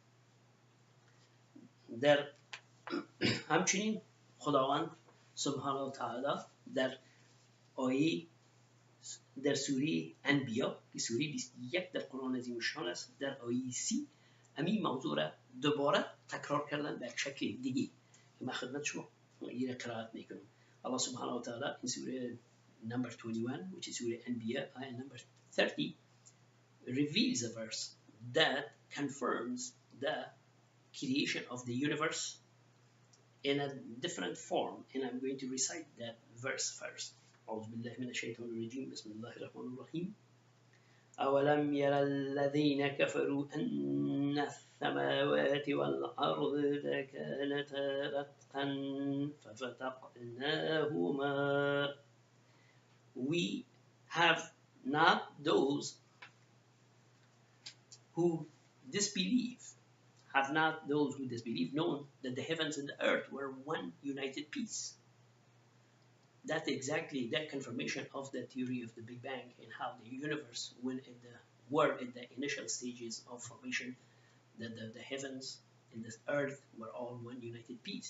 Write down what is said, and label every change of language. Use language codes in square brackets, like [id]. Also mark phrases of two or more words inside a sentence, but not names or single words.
[fa] در همچنین خداوند سبحانه و تعالی در آیه در سوره انبیا که سوره 21 در قرآن عظیم الشان است، در آیه 30 همین موضوع را دوباره تکرار کردن به یک شکل دیگه که من خدمت شما این قرائت میکنم. [ar] الله سبحانه و تعالی [en] in سوره number 21, which is [ar] سوره انبیا, [en] ayah number 30, reveals a verse that confirms the creation of the universe in a different form, and I'm going to recite that verse first. [ar] أعوذ بالله من الشيطان الرجيم بسم الله الرحمن الرحيم أولم ير الذين كفروا أن السماوات والأرض كانتا رتقا ففتقناهما. [en] We have not those who disbelieve known that the heavens and the earth were one united piece. That's exactly that confirmation of the theory of the Big Bang and how the universe were in the initial stages of formation, that the heavens and the earth were all one united piece.